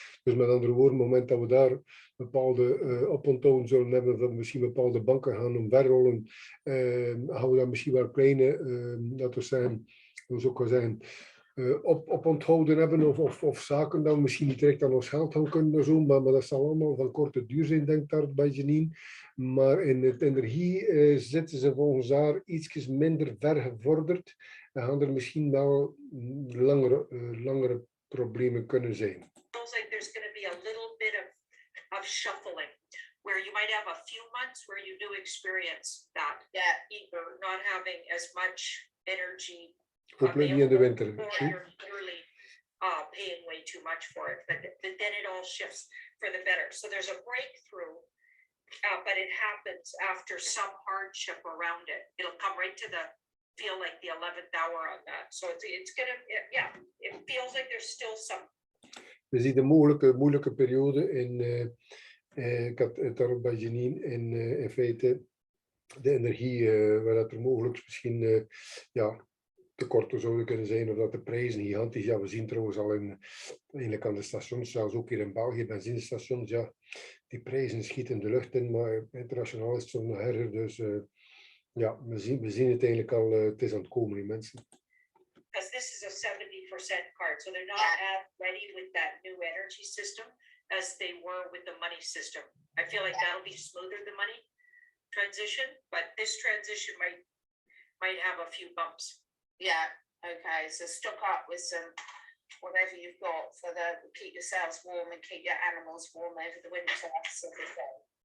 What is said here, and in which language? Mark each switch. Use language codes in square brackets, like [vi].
[nl] Dus met andere woorden, op het moment dat we daar bepaalde oponthouden zullen hebben, van misschien bepaalde banken gaan omverrollen, gaan we dan misschien wel kleine, dat we zijn, hoe zou ik wel zeggen, op onthouden hebben of zaken dan misschien niet direct aan ons geld gaan kunnen doen, maar dat zal allemaal van korte duur zijn, denk ik daar bij Janine. Maar in het energie zitten ze volgens haar iets minder ver gevorderd en gaan er misschien wel langere problemen kunnen zijn. [en] feels like there's going to be a little bit of shuffling, where you might have a few months where you do experience that. Yeah. Either not having as much energy. [nl] Hopelijk niet in de winter. [en] Or you're literally paying way too much for it, but then it all shifts for the better. So there's a breakthrough, but it happens after some hardship around it. It'll come right to feel like the 11th hour on that. So it's gonna, yeah, it feels like there's still some. [nl] We zien de moeilijke periode ik had het daarop bij Janine, in feite de energie, waar dat er mogelijk misschien tekorten zouden kunnen zijn, of dat de prijzen gigantisch, ja, we zien trouwens al eigenlijk aan de stations, zelfs ook hier in België, benzinestations, ja, die prijzen schieten de lucht in, maar internationaal is het zo nog erger, dus ja, we zien het eigenlijk al, het is aan het komen, die mensen. [en] Because this is a 70% card, so they're not as ready with that new energy system as they were with the money system. I feel like that'll be smoother, the money transition, but this transition might have a few bumps. Yeah, okay, so stock up with some whatever you've got for keep yourselves warm and keep your animals warm over the winter sort of thing.